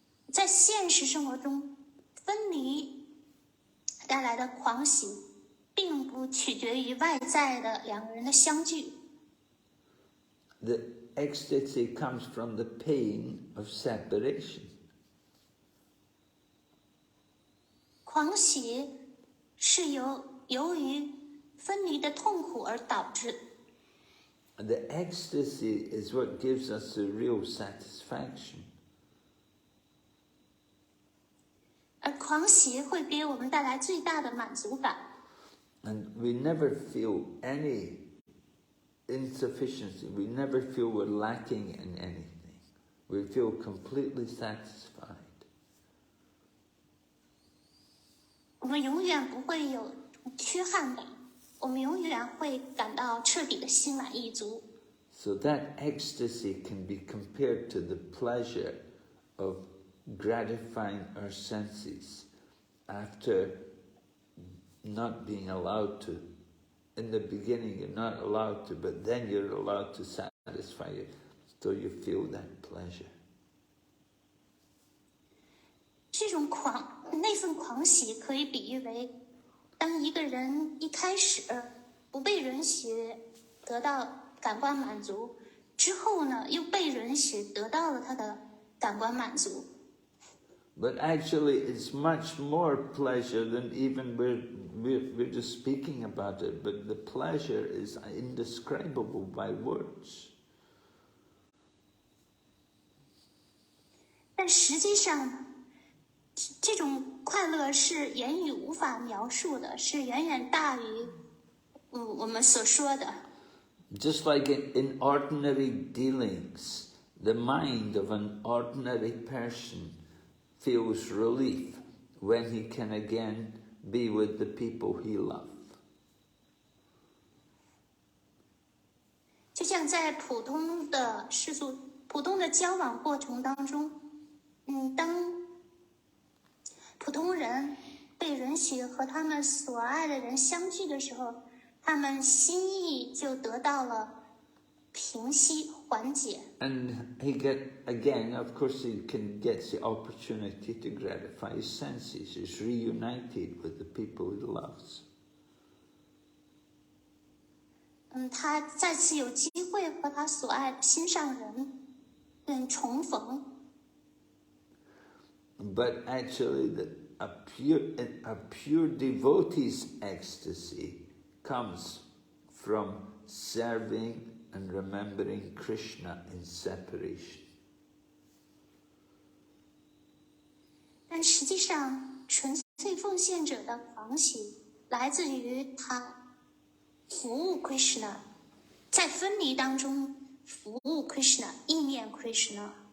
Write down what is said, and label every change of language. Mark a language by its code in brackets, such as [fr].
[zh] 在现实生活中，分离带来的狂喜，并不取决于外在的两个人的相聚。 [en] The ecstasy comes from the pain of separation. [zh] 狂喜是由于分离的痛苦而导致。 [en] The ecstasy is what gives us the real satisfaction. [zh] 而狂喜会给我们带来最大的满足感。 [en] And we never feel any insufficiency. We never feel we're lacking in anything. We feel completely satisfied. [zh] 我们永远不会有缺憾感，我们永远会感到彻底的心满意足。 [en] So that ecstasy can be compared to the pleasure of gratifying our senses after not being allowed to. In the beginning you're not allowed to, but then you're allowed to satisfy it, so you feel that pleasure. [zh] 这种那份狂喜可以比喻为，当一个人一开始不被允许得到感官满足，之后呢，又被允许得到了他的感官满足。 [en] But actually it's much more pleasure than even we're just speaking about it, but the pleasure is indescribable by words. [zh] 但实际上，这种快乐是言语无法描述的，是远远大于我们所说的。 [en] Just like in ordinary dealings, the mind of an ordinary person feels relief when he can again be with the people he loved. [zh] 就像在普通的交往过程当中，当普通人被允许和他们所爱的人相聚的时候，他们心意就得到了平息缓解。 [en] And of course he gets the opportunity to gratify his senses. He's reunited with the people he loves. [zh] 他再次有机会和他所爱的心上人重逢。 [en] But actually a pure devotee's ecstasy comes from serving and remembering Krishna in separation. [zh] 但实际上，纯粹奉献者的狂喜来自于他服务 Krishna， 在分离当中服务 Krishna， 意念 Krishna。